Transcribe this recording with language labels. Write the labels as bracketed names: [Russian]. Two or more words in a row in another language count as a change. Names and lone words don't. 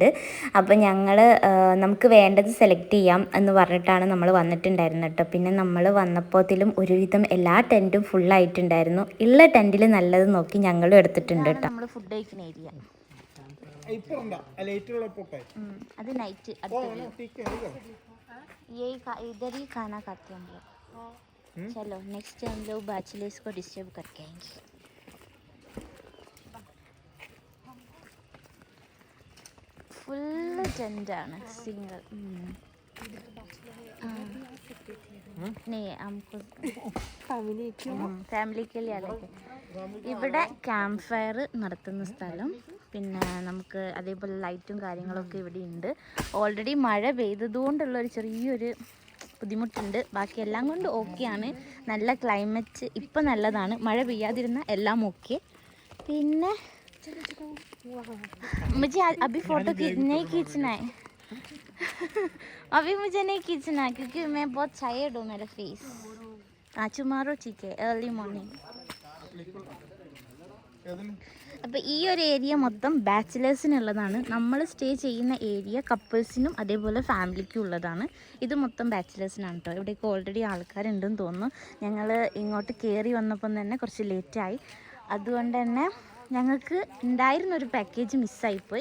[Malayalam] അപ്പം നമുക്ക് വേണ്ടത് സെലക്ട് ചെയ്യാം എന്ന് പറഞ്ഞിട്ടാണ് നമ്മൾ വന്നിട്ടുണ്ടായിരുന്നത് കേട്ടോ. പിന്നെ നമ്മൾ വന്നപ്പോഴത്തിലും ഒരുവിധം എല്ലാ ടെൻറ്റും ഫുള്ളായിട്ടുണ്ടായിരുന്നു. ഉള്ള ടെൻറ്റിൽ നല്ലത് നോക്കി ഞങ്ങളും എടുത്തിട്ടുണ്ട് കേട്ടോ. നമ്മൾ ഫുഡ് കഴിക്കുന്ന ഏരിയ അത് നൈറ്റ് [Hindi] इधर ही खाना खाते हैं हम लोग. चलो नेक्स्ट हम लोग बैचलर्स को डिस्टर्ब करके आएंगे. [English] full tent ആണ് single. [Hindi] नहीं हमको फैमिली के लिए अलग है. [Malayalam] ഇവിടെ ക്യാമ്പ് ഫയർ നടത്തുന്ന സ്ഥലം, പിന്നെ നമുക്ക് അതേപോലെ ലൈറ്റും കാര്യങ്ങളൊക്കെ ഇവിടെ ഉണ്ട്. ഓൾറെഡി മഴ പെയ്തതുകൊണ്ടുള്ളൊരു ചെറിയൊരു ബുദ്ധിമുട്ടുണ്ട്, ബാക്കി എല്ലാം കൊണ്ട് ഓക്കെയാണ്. നല്ല ക്ലൈമറ്റ് ഇപ്പം നല്ലതാണ്, മഴ പെയ്യാതിരുന്ന എല്ലാം ഓക്കെ. [Hindi] പിന്നെ मुझे अभी फ़ोटो नहीं खींचना है अभी मुझे नहीं खींचना है क्योंकि मैं बहुत टायर्ड हूँ. मेरा फेस tomorrow ठीक है [English] early morning. [Malayalam] അപ്പോൾ ഈ ഒരു ഏരിയ മൊത്തം ബാച്ചിലേഴ്സിനുള്ളതാണ്. നമ്മൾ സ്റ്റേ ചെയ്യുന്ന ഏരിയ കപ്പിൾസിനും അതേപോലെ ഫാമിലിക്കും ഉള്ളതാണ്. ഇത് മൊത്തം ബാച്ചിലേഴ്സിനാണ് കേട്ടോ. ഇവിടേക്ക് ഓൾറെഡി ആൾക്കാരുണ്ടെന്ന് തോന്നുന്നു. ഞങ്ങൾ ഇങ്ങോട്ട് കയറി വന്നപ്പം തന്നെ കുറച്ച് ലേറ്റായി, അതുകൊണ്ട് തന്നെ ഞങ്ങൾക്ക് ഉണ്ടായിരുന്നൊരു പാക്കേജ് മിസ്സായിപ്പോയി.